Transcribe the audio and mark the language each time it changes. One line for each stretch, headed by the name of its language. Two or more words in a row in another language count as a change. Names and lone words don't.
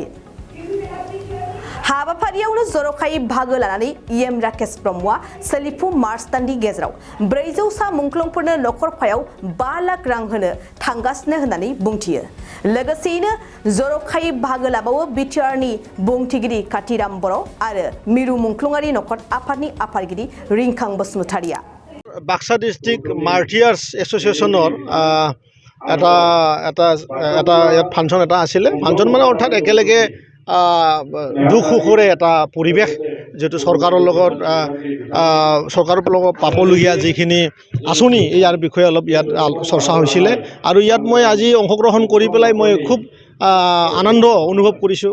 Bodo: हाबाफारियावनो जर'खायै बाहागो लानानै एम राकेश ब्रह्मआ सोलिफु मार्च दाननि गेजेराव 400 सा मुंख्लंफोरनो नखरफायाव 5 लाख रां होनो थांगासिनो होननानै बुंथियो। लोगोसेयैनो जर'खायै बाहागो लाबावो बिटिआरनि बुंथिगिरि कातिराम बर' आरो मिरु मुंख्लंगारि नखर आफादनि आफादगिरि रिंखां बसुमतारिया।
Assamese: बाक्सा डिस्ट्रिक्ट मार्टियार्स एसोसिएशनर এটা ফাংচন এটা আছিলে। ফাংচন মানে অৰ্থাৎ একেলগে দুখ সুখৰে এটা পৰিৱেশ যেটো চৰকাৰৰ লগত পাবলগীয়া যিখিনি আঁচনি ইয়াৰ বিষয়ে অলপ ইয়াত চৰ্চা হৈছিলে আৰু ইয়াত মই আজি অংশগ্ৰহণ কৰি পেলাই মই খুব আনন্দ অনুভৱ কৰিছোঁ।